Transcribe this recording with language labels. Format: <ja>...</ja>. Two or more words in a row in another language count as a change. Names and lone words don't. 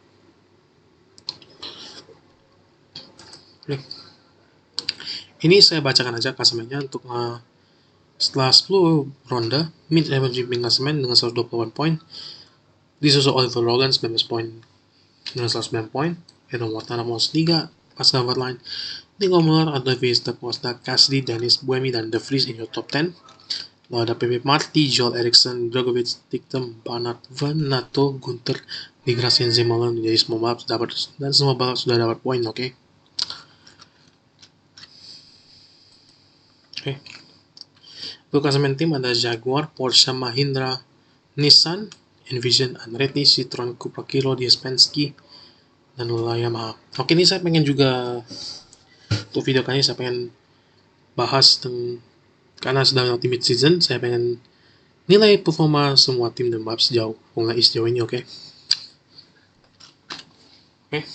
<id>Oke. Ini saya bacakan aja klasemennya untuk setelah 10 ronde, Mitch Evans pimpin klasemen dengan 128 poin, disusul Oliver Roland 19 poin dengan 109 poin, Edo Mortara pos 3, pas cover line, Nico Muller, Adolphus Da Costa, Cassidy, Dennis Buemi, dan De Vries</id> <en>in your top 10.</en> <id>Lalu ada Pepe Marti, Joel Eriksson, Dragovic, Dictum, Bernard Van Nato, Gunter, Di Grassi, Zemolan. Jadi semua balap sudah dapat poin, oke? Oke. Untuk klasemen tim ada Jaguar, Porsche, Mahindra, Nissan, Envision, Andretti, Citroen, Cupra, Kilo, Penske, dan Yamaha. Oke, ini saya pengen juga untuk video kali ini saya pengen bahas karena sedang</id> <en>ultimate season,</en> <id>saya pengen nilai performa semua tim dan balap sejauh Formula E sejauh ini, oke? Oke.</id>